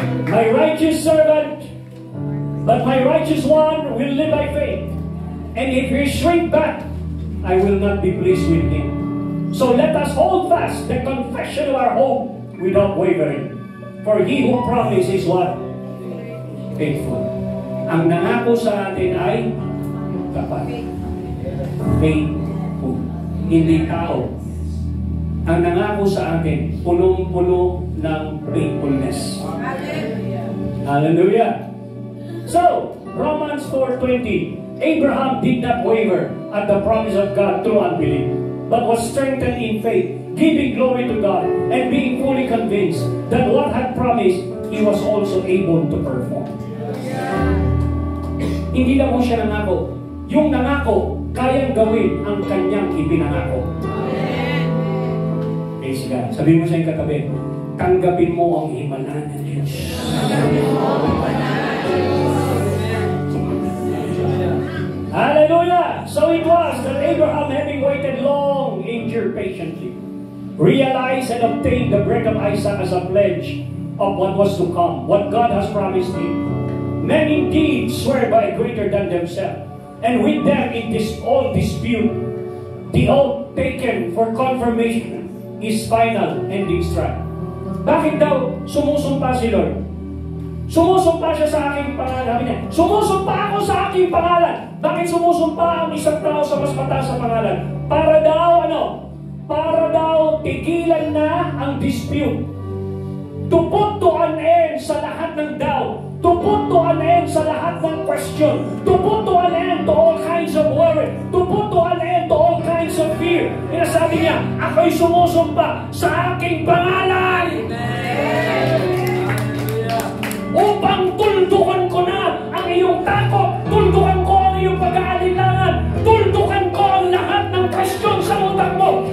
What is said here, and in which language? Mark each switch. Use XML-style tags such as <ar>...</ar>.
<en>My righteous servant, but my righteous one will live by faith. And if he shrink back, I will not be pleased with him. So let us hold fast the confession of our hope without wavering. For he who promised is what? Faithful.</en> <tl>Ang nangako sa atin ay tapat. Faithful. Hindi tao. Ang nangako sa atin, punong-puno ng faithfulness. Hallelujah.</tl> <en>So, Romans 4:20, Abraham did not waver at the promise of God through unbelief, but was strengthened in faith, giving glory to God, and being fully convinced that what had promised, he was also able to perform.</en> <tl>Hindi lang mo siya nangako. Yung nangako, kayang gawin ang kanyang ipinangako. Praise God. Sabi mo sa iyong katabi, tanggapin mo ang himala ng Diyos. Hallelujah!</tl> <en>So it was that Abraham, having waited long, endured patiently, realized and obtained the bread of Isaac as a pledge of what was to come, what God has promised him. Men indeed swear by a greater than themselves, and with them in this all dispute, the oath taken for confirmation is final ending strike.</en> <tl>Bakit daw sumusumpa si Lord? Sumusumpa siya sa aking pangalan. Sumusumpa ako sa aking pangalan. Bakit sumusumpa ang isang tao sa mas mataas sa pangalan? Para daw, Para daw tigilan na ang dispute.</tl> <en>To put to an end</en> <tl>sa lahat ng</tl> <en>doubt. To put to an end</en> <tl>sa lahat ng</tl> <en>question. To put to an end to all kinds of worry. To put to an end to all kinds of fear.</en> <tl>Kaya sabi niya, ako'y sumusumpa sa aking pangalan. Upang tuldukan ko na ang iyong takot, tuldukan ko ang iyong pag-aalinlangan, tuldukan ko ang lahat ng question sa utak mo.</tl>